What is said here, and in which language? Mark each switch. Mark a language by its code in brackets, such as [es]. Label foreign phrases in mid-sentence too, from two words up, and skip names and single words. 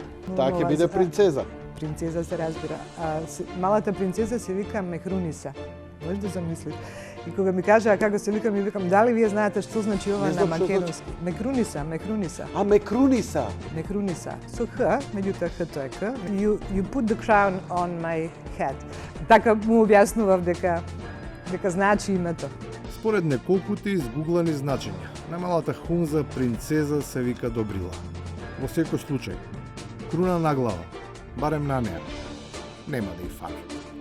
[mk] Таа ќе биде принцеза. Принцеза се разбира. Малата принцеза се вика Мехруниса. Може да замислиш. И кога ми кажа како се вика, ми викам дали вие знаете што значи ова на македонски? Мекруниса. А Мекруниса. Мекруниса. Со Х, меѓутоа Х-то е К. [en] You put the crown on my head. [mk] Така му објаснував дека значи името. Според неколкути изгуглани значења, најмалата хунза принцеза се вика Добрила. Во секој случај, круна на глава, барем на неа, нема да и фали.